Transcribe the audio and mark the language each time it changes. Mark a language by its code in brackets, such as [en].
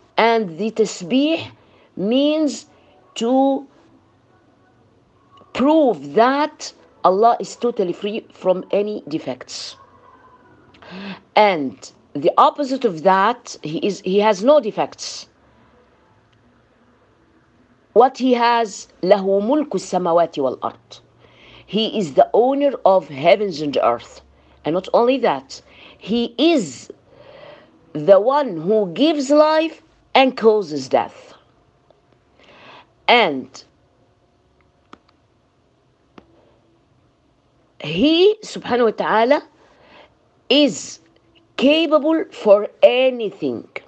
[en] And the tasbih means to prove that Allah is totally free from any defects. And the opposite of that, he has no defects. What he has, [ar] لَهُ مُلْكُ السَّمَوَاتِ وَالْأَرْضِ. [en] He is the owner of heavens and earth. And not only that, he is the one who gives life and causes death. And he, subhanahu wa ta'ala, is capable for anything.